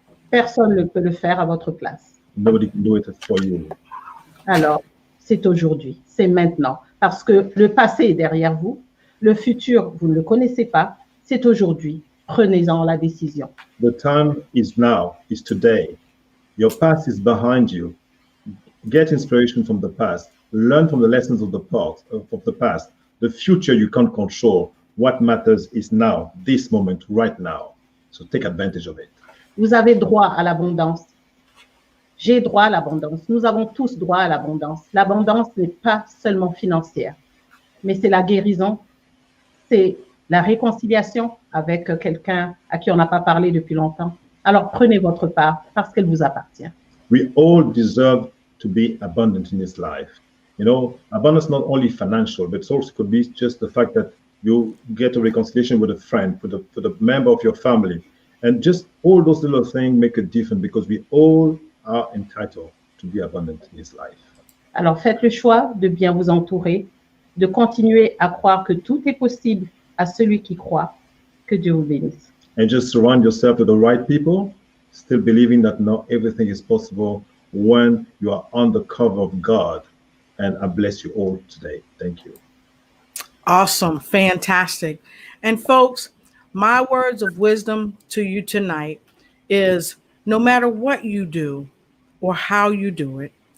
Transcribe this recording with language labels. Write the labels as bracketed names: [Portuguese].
[French] Personne ne peut le faire à votre place. [English] Nobody can do it for you. [French] Alors, c'est aujourd'hui, c'est maintenant, parce que le passé est derrière vous, le futur, vous ne le connaissez pas, c'est aujourd'hui. Prenez-en la décision. [English] The time is now, is today. Your past is behind you. Get inspiration from the past. Learn from the lessons of the past. The future you can't control. What matters is now, this moment, right now. So take advantage of it. [French] Vous avez droit à l'abondance. J'ai droit à l'abondance. Nous avons tous droit à l'abondance. L'abondance n'est pas seulement financière, mais c'est la guérison, c'est la réconciliation avec quelqu'un à qui on n'a pas parlé depuis longtemps. Alors prenez votre part parce qu'elle vous appartient. [English] We all deserve to be abundant in this life. You know, abundance not only financial, but it also could be just the fact that you get a reconciliation with a friend, with a member of your family. And just all those little things make a difference, because we all are entitled to be abundant in this life. [French] Alors faites le choix de bien vous entourer, de continuer à croire que tout est possible à celui qui croit. Que Dieu vous bénisse. [English] And just surround yourself with the right people, still believing that not everything is possible when you are on the cover of God. And I bless you all today. Thank you. Awesome. Fantastic. And folks, my words of wisdom to you tonight is, no matter what you do or how you do it,